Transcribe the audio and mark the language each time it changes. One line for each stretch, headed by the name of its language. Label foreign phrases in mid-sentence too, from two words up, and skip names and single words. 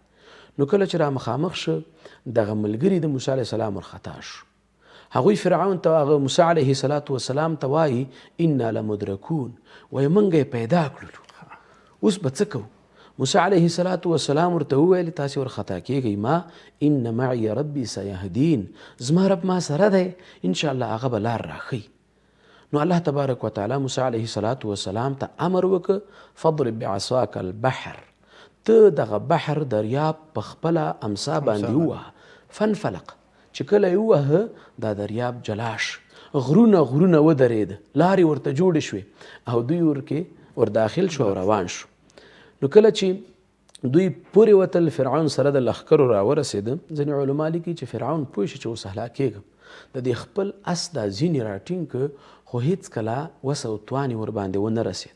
Pashto: نو کله چې را مخامخ شو دغه ملګري د موسی
Arabic: علیه السلام
Pashto: ورخطا شو. هغوی فرعون ته هغه موسی
Arabic: علیه السلام
Pashto: ته وایي
Arabic: انا لمدرکون،
Pashto: وایي موږ یې پیدا کړلو، اوس به څه کوو؟ موسی
Arabic: علیه السلام
Pashto: ورته وویل تاسې ورخطا کیږئ،
Arabic: ما ان معي ربي سیهدین،
Pashto: زما رب ما سره دی، انشاءالله هغه به لار راښیي. نو الله
Arabic: تبارک وتعالی
Pashto: موسی
Arabic: علیه السلام
Pashto: ته امر وکړ
Arabic: فضرب بعصاک البحر،
Pashto: ته دغه بحر دریاب په خپله امسا باندې ووهه. فنفلق، چې کله یې ووهه دا دریاب جلاش، غرونه ودرېده، لارې ورته جوړې شوې او دوی ورکې ورداخل شو او روان شو. نو کله چې دوی پورې وتل فرعون سره د لښکرو راورسېده، ځینې علما لیکي چې فرعون پوه شي چې اوس هلاک کېږم، د دې خپل اس دا ځینې راټینګ که خو هېڅکله وس او توان یې ورباندې ونه رسېد.